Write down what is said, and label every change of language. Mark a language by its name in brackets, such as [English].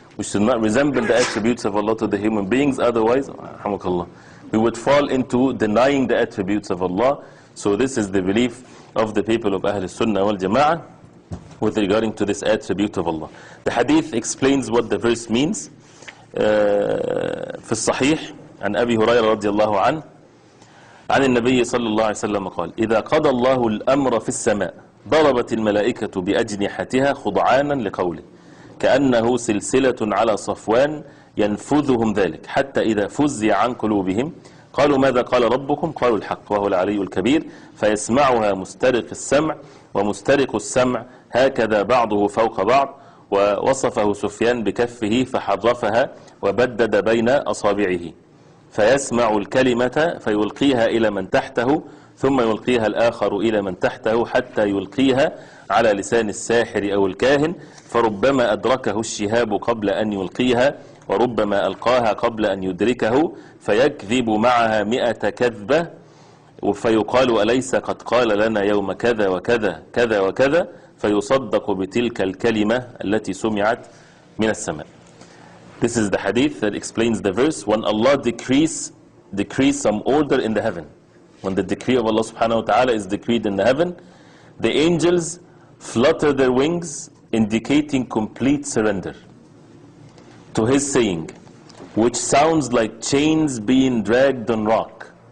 [English] We should not resemble the attributes of Allah to the human beings, otherwise, we would fall into denying the attributes of Allah. So this is the belief of the people of Ahl Sunnah wal Jama'ah, with regarding to this attribute of Allah. The hadith explains what the verse means. [Arabic] في الصحيح عن أبي هريرة رضي الله عنه عن النبي صلى الله عليه وسلم قال: إذا قضى الله الأمر في السماء ضربت الملائكة بأجنحتها خضعانا لقوله كأنه سلسلة على صفوان ينفذهم ذلك حتى إذا فزع عن قلوبهم قالوا ماذا قال ربكم؟ قالوا الحق وهو العلي الكبير فيسمعها مسترق السمع ومسترق السمع هكذا بعضه فوق بعض. ووصفه سفيان بكفه فحرفها وبدد بين أصابعه فيسمع الكلمة فيلقيها إلى من تحته ثم يلقيها الآخر إلى من تحته حتى يلقيها على لسان الساحر أو الكاهن فربما أدركه الشهاب قبل أن يلقيها وربما ألقاها قبل أن يدركه فيكذب معها 100 كذبة فيقال أليس قد قال لنا يوم كذا وكذا كذا وكذا فيصدق بتلك الكلمة التي سمعت من السماء. [English] This is the hadith that explains the verse. When Allah decrees some order in the heaven, when the decree of Allah subhanahu wa ta'ala is decreed in the heaven, the angels flutter their wings, indicating complete surrender to His saying, which sounds like chains being dragged on rock.